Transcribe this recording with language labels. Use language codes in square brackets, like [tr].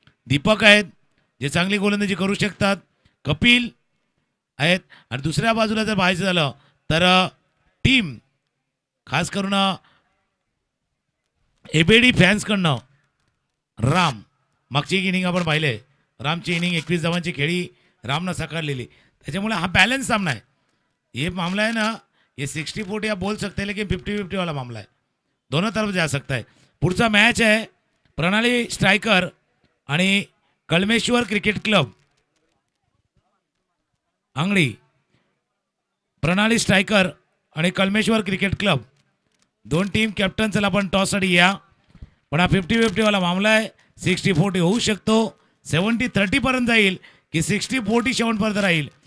[mr] दीपक आहेत जे चांगली गोलंदाजी करू शकतात, कपिल आहेत, आणि दुसऱ्या बाजूला जर पाहायचं झालं तर टीम खास करून एबीडी फॅन्सकडनं राम, मागची एक इनिंग आपण पाहिले, रामची इनिंग 21 धावांची खेळी रामनं साकारलेली, त्याच्यामुळे हा बैलेंस सामना है। [hi] ये मामला है ना, ये 60-40 आप बोल सकते हैं लेकिन 50-50 वाला मामला है, दोनों तरफ जा सकता है। [mr] पुढचा मैच है प्रणाली स्ट्राइकर आणि कळमेश्वर क्रिकेट क्लब आंगडी, प्रणाली स्ट्रायकर आणि कळमेश्वर क्रिकेट क्लब दोन टीम कॅप्टन. चला आपण टॉससाठी या, पण हा 50-50 वाला मामला आहे. 60-40 होऊ शकतो, 70-30 पर्यंत जाईल की 60-47 पर्यंत राहील.